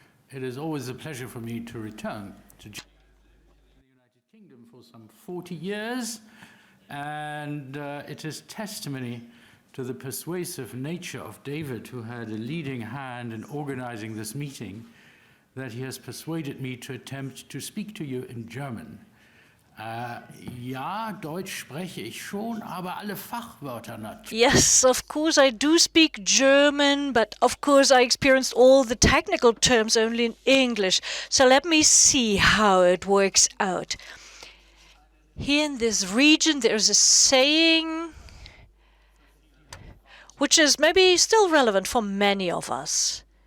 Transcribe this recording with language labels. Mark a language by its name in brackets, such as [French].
[English] It is always a pleasure for me to return to the United Kingdom for some 40 years, and it is testimony to the persuasive nature of David, who had a leading hand in organizing this meeting, that he has persuaded me to attempt to speak to you in German. [German] Ja, Deutsch spreche ich schon, aber alle Fachwörter natürlich. [English] Yes, of course I do speak German, but of course I experienced all the technical terms only in English. So let me see how it works out. Here in this region there's a saying which is maybe still relevant for many of us.